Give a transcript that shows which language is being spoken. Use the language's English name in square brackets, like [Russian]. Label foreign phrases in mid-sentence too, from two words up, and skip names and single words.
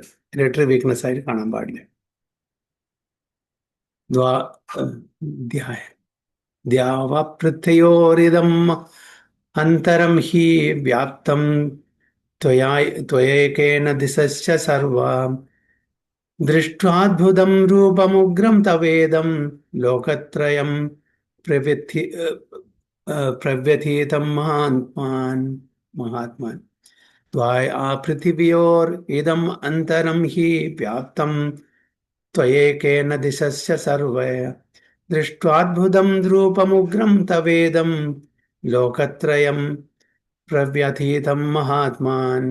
[English] literary weakness [Malayalam] ആയിട്ട് കാണാൻ പാടില്ല. [Sanskrit] द्यावापृथिव्योरिदम् अन्तरं हि व्याप्तं त्वयैकेन दिशश्च सर्वाः दृष्ट्वाद्भुतं रूपमुग्रं तवेदं लोकत्रयं प्रव्यथितं महात्मन्. द्वाया पृथिव्योर् इदम् अन्तरं हि व्याप्तं त्वयैकेन दिशश्च सर्वे दृष्ट्वाद्भुतं रूपमुग्रं तवेदं लोकत्रयं प्रव्यथितं महात्मान्.